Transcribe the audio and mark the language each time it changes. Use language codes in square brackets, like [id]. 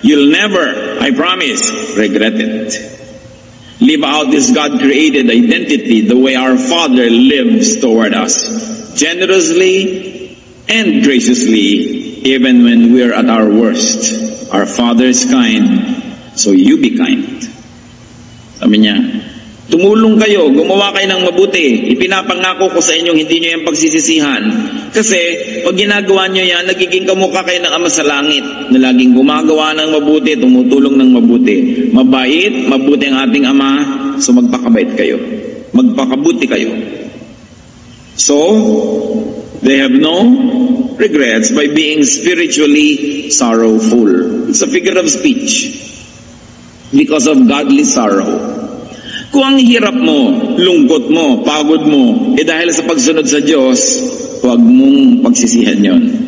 [en] You'll never, I promise, regret it. Live out this God-created identity the way our Father lives toward us. Generously and graciously, even when we're at our worst. Our Father is kind, so you be kind. [tl] Sabi niya, tumulong kayo, gumawa kayo ng mabuti. Ipinapangako ko sa inyong hindi nyo yung pagsisisihan. Kasi, pag ginagawa nyo yan, nagiging kamukha kayo ng Ama sa Langit na laging gumagawa ng mabuti, tumutulong ng mabuti. Mabait, mabuti ang ating Ama, so magpakabait kayo. Magpakabuti kayo. [en] So, they have no regrets by being spiritually sorrowful. It's a figure of speech. Because of godly sorrow. [tl] Kung ang hirap mo, lungkot mo, pagod mo, dahil sa pagsunod sa Diyos, huwag mong pagsisihan yon.